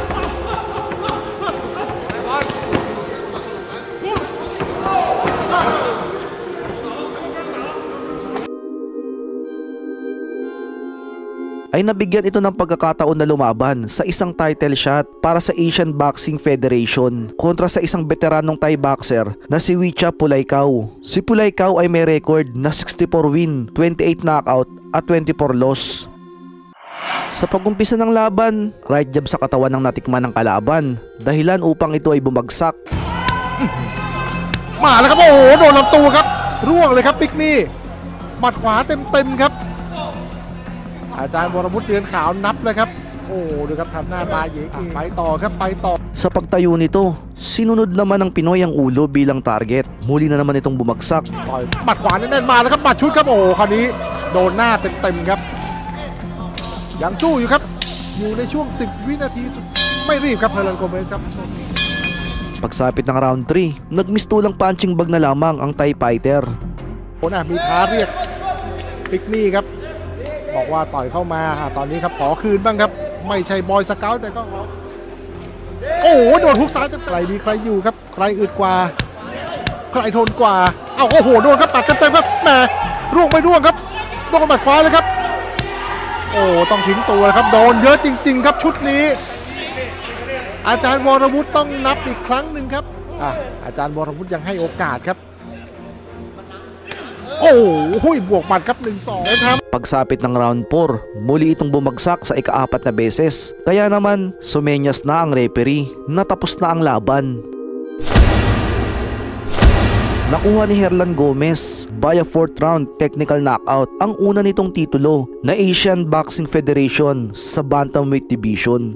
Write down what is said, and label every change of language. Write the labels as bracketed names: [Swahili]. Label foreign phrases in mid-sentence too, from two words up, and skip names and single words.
[Filipino] Ay nabigyan ito ng pagkakataon na lumaban sa isang [English] title shot [Filipino] para sa Asian Boxing Federation kontra sa isang veteranong [English] Thai boxer [Filipino] na si Wicha Pulaikau. Si Pulaikau ay may record na 64 win, 28 knockout at 24 loss. Sa pag-umpisa ng laban, [English] right jab [Filipino] sa katawan ng natikman ng kalaban, dahilan upang ito ay bumagsak. [Thai] มาแล้วครับโอ้โหโดนลำตัวครับร่วงเลยครับปิกนี่หมัดขวาเต็มๆครับอาจารย์วรวุฒิเดือนขาวนับเลยครับโอ้ดูครับทำหน้าตาเย้ไปต่อครับไปต่อ [Filipino] Sa pagtayo nito, sinunod naman ng Pinoy ang ulo bilang target. Muli na naman itong bumagsak. [Thai] ต่อยหมัดขวาแน่นๆมาแล้วครับหมัดชุดครับโอ้คราวนี้โดนหน้าเต็มๆครับยังสู้อยู่ครับอยู่ในช่วง10 วินาทีสุดไม่รีบครับเฮอร์นันโกเมสครับ [Filipino] Pagsapit ng round 3, nagmistulang [English] punching bag [Filipino] na lamang ang [English] Thai fighter. [Thai] โอ้นะมีท้าเรียกปิกมี่ครับบอกว่าต่อยเข้ามาตอนนี้ครับขอคืนบ้างครับไม่ใช่บ อยสเกาต์แต่ก็โอ้โหโดนฮุกซ้ายเต็มๆใครดีใครอยู่ครับใครอึดกว่าใครทนกว่าเอ้าโอ้โหโดนครับปัดเต็มๆครับแหมร่วงไม่ร่วงครับโดนหมัดขวาเลยครับโอ้ต้องทิ้งตัวครับโดนเยอะจริงๆครับชุดนี้อาจารย์วรวุฒิต้องนับอีกครั้งหนึ่งครับอาจารย์วรวุฒิยังให้โอกาสครับโอ้โหบวกหมัดครับ 1-2 นะครับ [Filipino] Pagsapit ng round 4, muli itong bumagsak sa ika-4 na beses. Kaya naman, sumenyas na ang referee na tapos na ang laban. Nakuha ni Herlan Gomez via 4th round [English] technical knockout [Filipino] ang una nitong titulo na Asian Boxing Federation sa Bantamweight Division.